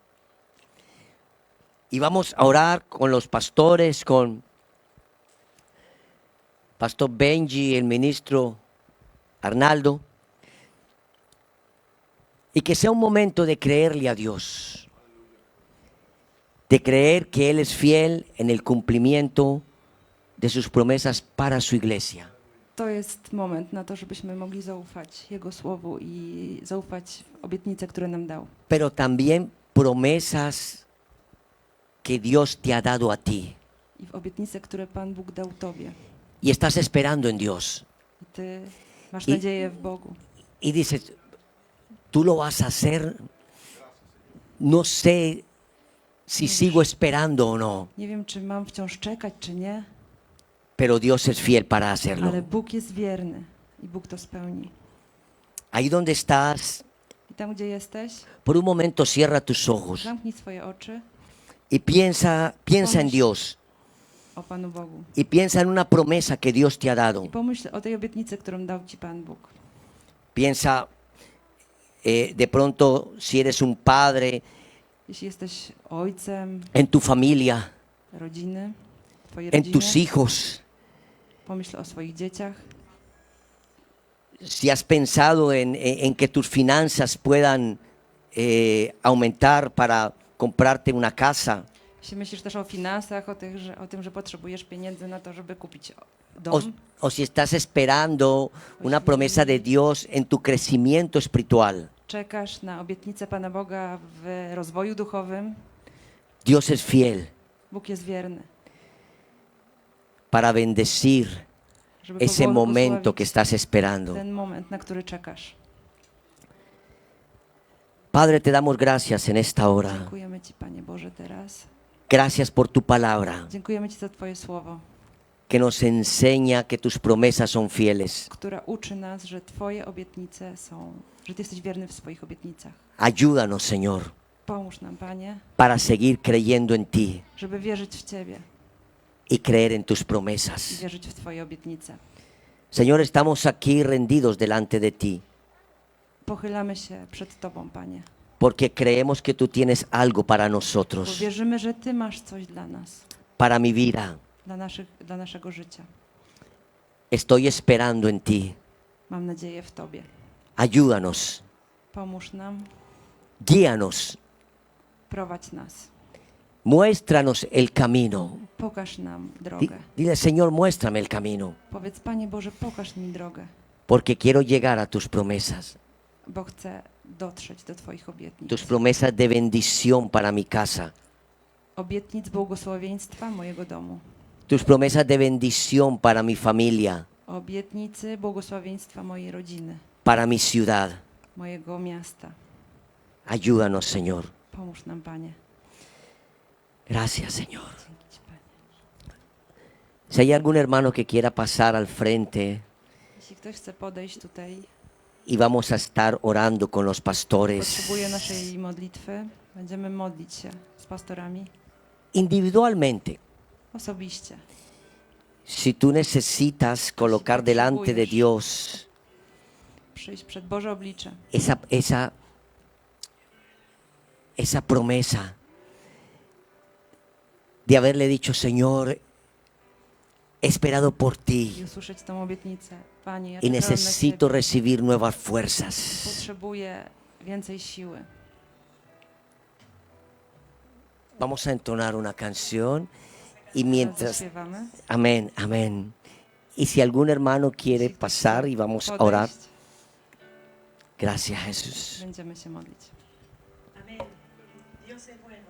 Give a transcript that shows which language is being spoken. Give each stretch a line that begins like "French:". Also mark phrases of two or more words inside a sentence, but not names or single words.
Spanish: Y vamos a orar con los pastores, con Pastor Benji, el ministro Arnaldo. Y que sea un momento de creerle a Dios, de creer que Él es fiel en el cumplimiento de sus promesas para su iglesia.
Polish: To jest moment na to, żebyśmy mogli zaufać Jego słowu i zaufać obietnice, które nam dał.
Spanish: Pero también promesas que Dios te ha dado a ti.
Polish: I w obietnice, które Pan Bóg dał Tobie.
Spanish: Y estás esperando en Dios.
Polish: I Ty masz I- nadzieję w Bogu.
Spanish: Y dices, tú lo vas a hacer. No sé si sigo esperando o no.
Polish: Nie wiem, czy mam wciąż czekać, czy nie,
Spanish: Pero Dios es fiel para hacerlo.
Polish: ale Bóg jest wierny i Bóg to spełni.
Spanish: Ahí donde estás,
Polish: I tam, gdzie jesteś,
Spanish: por un momento cierra tus ojos
Polish: zamknij swoje oczy
Spanish: y piensa en Dios.
Polish: o Panu Bogu.
Spanish: Y piensa en una promesa que Dios te ha dado.
Polish: I pomyśl o tej obietnicy, którą dał Ci Pan Bóg.
Spanish: Piensa de pronto si eres un padre,
Polish: Jeśli jesteś ojcem
Spanish: en tu familia,
Polish: rodziny, Twojej
Spanish: en
Polish: rodzinie,
Spanish: tus hijos.
Polish: pomyśl o swoich dzieciach.
Spanish: Si has pensado en que tus finanzas puedan aumentar para comprarte una casa.
Polish: Jeśli myślisz też o finansach, o tym, że potrzebujesz pieniędzy na to, żeby kupić
Spanish: O,
Polish: dom,
Spanish: o si estás esperando una promesa de Dios en tu crecimiento espiritual.
Polish: czekasz na obietnicę Pana Boga w rozwoju duchowym,
Spanish: Dios es fiel
Polish: Bóg jest wierny,
Spanish: para bendecir
Polish: żeby
Spanish: ese momento que
Polish: pobłogosławić
Spanish: estás esperando.
Polish: ten moment, na który czekasz.
Spanish: Padre, te damos gracias en esta hora.
Polish: Dziękujemy Ci, Panie Boże, teraz.
Spanish: Gracias por tu palabra,
Polish: Dziękujemy Ci za Twoje słowo,
Spanish: que nos enseña que tus promesas son fieles.
Polish: która uczy nas, że Twoje obietnice są, że Ty jesteś wierny w swoich obietnicach.
Spanish: Ayúdanos, Señor,
Polish: Pomóż nam, Panie,
Spanish: para seguir creyendo en ti
Polish: żeby wierzyć w Ciebie
Spanish: y creer en tus
Polish: i
Spanish: promesas.
Polish: wierzyć w Twoje obietnice.
Spanish: Señor, estamos aquí rendidos delante de ti,
Polish: Pochylamy się przed Tobą, Panie,
Spanish: porque creemos que tú tienes algo para
Polish: bo
Spanish: nosotros,
Polish: wierzymy, że Ty masz coś dla nas,
Spanish: para mi vida.
Polish: dla naszego życia.
Spanish: Estoy esperando en ti.
Polish: Mam nadzieję w Tobie.
Spanish: Ayúdanos,
Polish: Pomóż nam,
Spanish: guíanos,
Polish: prowadź nas,
Spanish: muéstranos el camino.
Polish: pokaż nam drogę.
Spanish: Dile, Señor, muéstrame el camino,
Polish: Powiedz, Panie Boże, pokaż mi drogę,
Spanish: porque quiero llegar a tus promesas,
Polish: bo chcę dotrzeć do Twoich obietnic.
Spanish: tus promesas de bendición para mi casa,
Polish: Obietnic błogosławieństwa mojego domu.
Spanish: tus promesas de bendición para mi familia,
Polish: Obietnicy błogosławieństwa mojej rodziny,
Spanish: para mi ciudad.
Polish: mojego miasta.
Spanish: Ayúdanos, Señor.
Polish: Pomóż nam, Panie.
Spanish: Gracias, Señor.
Polish: Dzięki Ci, Panie.
Spanish: Si hay algún hermano que quiera pasar al frente
Polish: Jeśli ktoś chce podejść tutaj,
Spanish: y vamos a estar orando con los pastores
Polish: potrzebuje naszej modlitwy, będziemy modlić się z pastorami
Spanish: individualmente.
Polish: osobiście.
Spanish: Si tú necesitas colocar delante de Dios
Polish: Przyjść przed Boże oblicze.
Spanish: esa promesa de haberle dicho, Señor, he esperado por
Polish: I
Spanish: ti
Polish: usłyszeć tą obietnicę. Panie, ja
Spanish: y
Polish: czekałem na
Spanish: necesito
Polish: Ciebie.
Spanish: recibir nuevas fuerzas.
Polish: Potrzebuję więcej siły.
Spanish: Vamos a entonar una canción y
Polish: Teraz
Spanish: mientras...
Polish: zaśpiewamy.
Spanish: Amén, amén. Y si algún hermano quiere
Polish: Jeśli ktoś
Spanish: pasar
Polish: chce
Spanish: y vamos a
Polish: podejść,
Spanish: orar, Gracias, Jesús.
Polish: Będziemy się modlić.
Spanish: Amén. Dios es